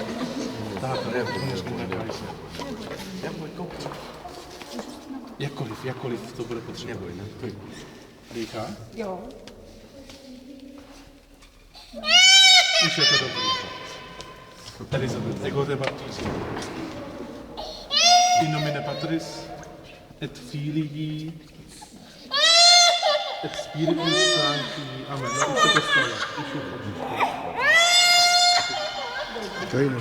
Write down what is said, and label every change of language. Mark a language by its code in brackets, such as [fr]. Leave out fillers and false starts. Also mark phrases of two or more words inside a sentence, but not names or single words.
[cs] Tak, to nezmůže se. Jakkoliv to bude potřeba. Neboj, ne? Dýchá? Jo. Už je to dobrý. [la] Elizabeth, ego te baptizo. In nomine Patris, et Filii, et Spiritus Sancti. [cs] Amen. No, už se to stalo. Kajno.